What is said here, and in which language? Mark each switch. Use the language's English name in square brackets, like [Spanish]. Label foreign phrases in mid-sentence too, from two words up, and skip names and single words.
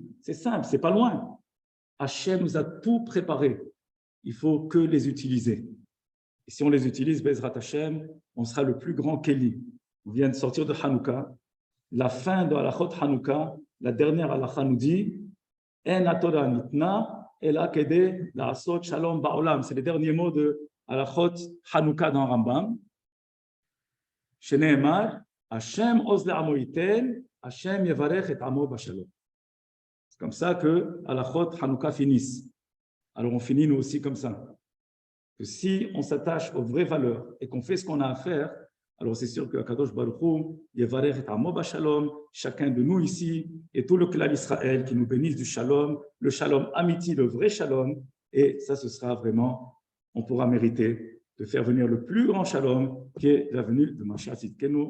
[French] C'est simple, c'est pas loin. Hachem nous a tout préparé. Il faut que les utiliser. Et si on les utilise, [Hebrew] בעזרת השם, [French] on sera le plus grand Kéli. On vient de sortir de Hanouka. La fin de Halachot Hanouka, la dernière halakha nous dit [Hebrew] אין התורה ניתנה אלא כדי לעשות שלום בעולם. [French] C'est les derniers mots de Halachot Hanouka dans Rambam. [Hebrew] שנאמר השם עוז לעמו יתן השם יברך את עמו בשלום. [French] C'est comme ça que Halachot Hanouka finissent. Alors on finit nous aussi comme ça. Que si on s'attache aux vraies valeurs et qu'on fait ce qu'on a à faire, alors c'est sûr que Akadosh Baruch Hu, [Hebrew] יברך את עמו בשלום, [French] chacun de nous ici et tout le clan d'Israël qui nous bénisse du shalom, le [Hebrew] שלום אמיתי, [French] le vrai shalom, Et ça, ce sera vraiment, on pourra mériter de faire venir le plus grand shalom qui est la venue de [Hebrew] משיח צדקנו.